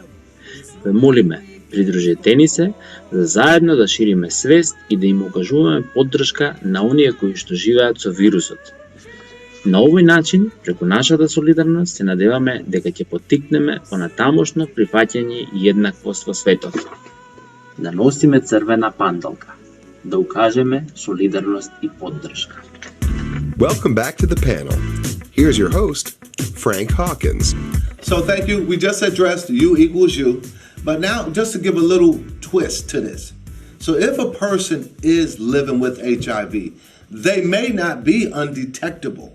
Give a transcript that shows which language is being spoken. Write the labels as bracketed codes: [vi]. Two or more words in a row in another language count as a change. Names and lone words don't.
[mk] Ве молиме, придружете ни се за заедно да шириме свест и да им окажуваме поддршка на оние кои што живеат со вирусот. На овој начин, преку нашата солидарност, се надеваме дека ќе поттикнеме понатамошно прифаќање и еднаквост во светот. Да носиме црвена панталка, да укажеме солидарност и поддршка. [en] Welcome back to the panel. Here's your host, Frank Hawkins. So thank you. We just addressed you equals you. But now, just to give a little twist to this. So if a person is living with HIV, they may not be undetectable.